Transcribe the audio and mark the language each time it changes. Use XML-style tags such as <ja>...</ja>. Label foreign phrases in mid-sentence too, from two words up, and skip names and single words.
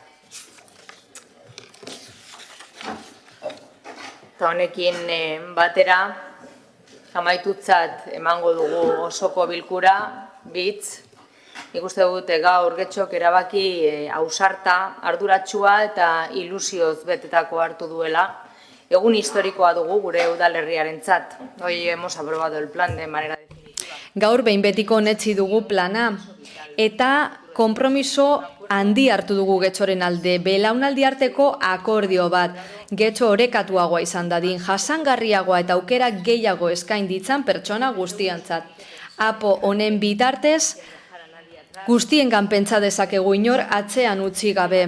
<eu>Eta honekin batera, amaitutzat emango dugu osoko bilkura, bitz. Nik uste dut gaur Getxok erabaki ausarta, arduratsua eta ilusioz betetako hartu duela. Egun historikoa dugu gure udalerriarentzat.</eu> <es>Hoy hemos aprobado el plan de manera definitiva.</es> <eu>Gaur behin betiko onetsi dugu plana eta konpromiso handi hartu dugu Getxoren alde, belaunaldi arteko akordio bat. Getxo orekatuagoa izan dadin, jasangarriagoa eta aukera gehiago eskain ditzan pertsona guztientzat. Apo honen bitartez, guztiengan pentsa dezakegu inor atzean utzi gabe.</eu>